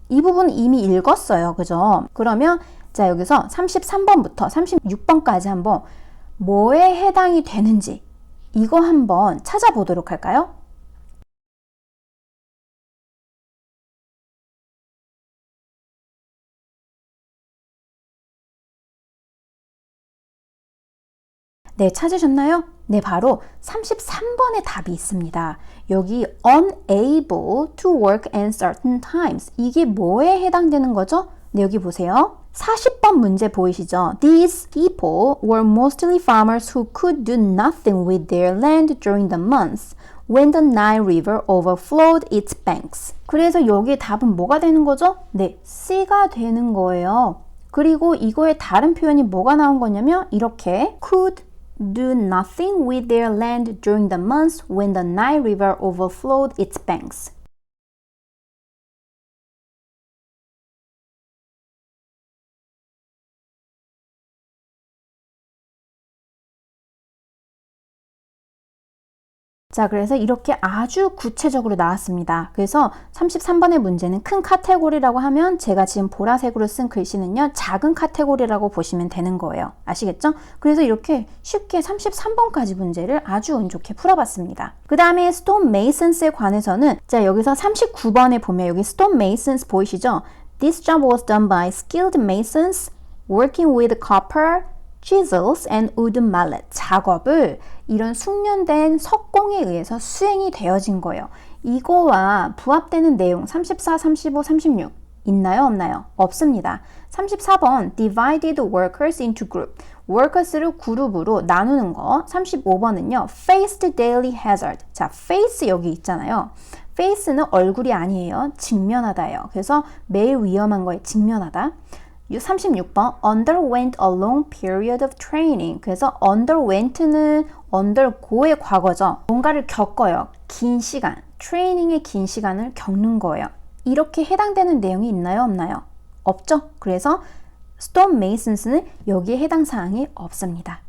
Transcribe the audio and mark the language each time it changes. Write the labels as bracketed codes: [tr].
[ko] 이 부분 이미 읽었어요. 그죠? 그러면 자, 여기서 33번부터 36번까지 한번 뭐에 해당이 되는지 이거 한번 찾아보도록 할까요? 네, 찾으셨나요? 네, 바로 33번의 답이 있습니다. [en] 여기 unable to work at certain times. [ko] 이게 뭐에 해당되는 거죠? 네, 여기 보세요. 40번 문제 보이시죠? [en] These people were mostly farmers who could do nothing with their land during the months when the Nile River overflowed its banks. [ko] 그래서 여기에 답은 뭐가 되는 거죠? 네, C가 되는 거예요. [en] 그리고 이거의 다른 표현이 뭐가 나온 거냐면 이렇게 could do nothing with their land during the months when the Nile River overflowed its banks. [ko] 자, 그래서 이렇게 아주 구체적으로 나왔습니다. 그래서 33번의 문제는 큰 카테고리라고 하면 제가 지금 보라색으로 쓴 글씨는요, 작은 카테고리라고 보시면 되는 거예요. 아시겠죠? 그래서 이렇게 쉽게 33번까지 문제를 아주 운 좋게 풀어봤습니다. 그 다음에 스톤 메이슨스에 관해서는 자, 여기서 39번에 보면 여기 스톤 메이슨스 보이시죠? [en] This job was done by skilled masons working with copper, chisels and wooden mallet. [ko] 작업을 이런 숙련된 석공에 의해서 수행이 되어진 거예요. 이거와 부합되는 내용 34, 35, 36 있나요? 없나요? 없습니다. [en] 34번 divided workers into group. [ko] workers를 그룹으로 나누는 거. [en] 35번은요. faced daily hazard. [ko] 자, face 여기 있잖아요. face는 얼굴이 아니에요. 직면하다예요. 그래서 매일 위험한 거에 직면하다. [en] 36번 underwent a long period of training. [ko] 그래서 underwent는 undergo의 과거죠. 뭔가를 겪어요. 긴 시간, 트레이닝의 긴 시간을 겪는 거예요. 이렇게 해당되는 내용이 있나요? 없나요? 없죠? 그래서 스톤 메이슨스는 여기에 해당 사항이 없습니다.